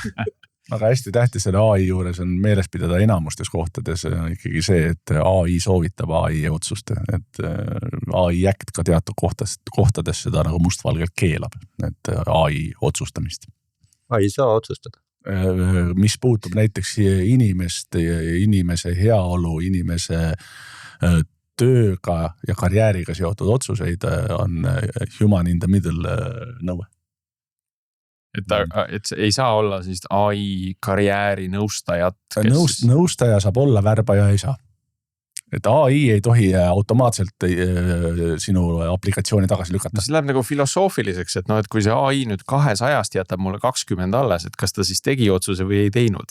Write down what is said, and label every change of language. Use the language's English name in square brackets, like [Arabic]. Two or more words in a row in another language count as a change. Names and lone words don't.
[Estonian] Aga hästi tähtis selle AI juures on meeles pidada enamustes kohtades ikkagi see, et AI soovitab AI otsust, et AI äkt ka teatud kohtades seda nagu mustvalgelt keelab, et AI otsustamist. AI saa otsustada. Mis puutub näiteks inimese heaolu, inimese tööga ja karjääriga seotud otsuseid on [English] human in the middle [Estonian] nõue. Et ei saa olla sellist AI karjääri nõustajat. Nõustaja saab olla, värbaja ei saa. Et AI ei tohi automaatselt sinu aplikatsiooni tagasi lükata. See läheb nagu filosoofiliseks, et et kui see AI nüüd 200 jätab mulle 20 alles, et kas ta siis tegi otsuse või ei teinud?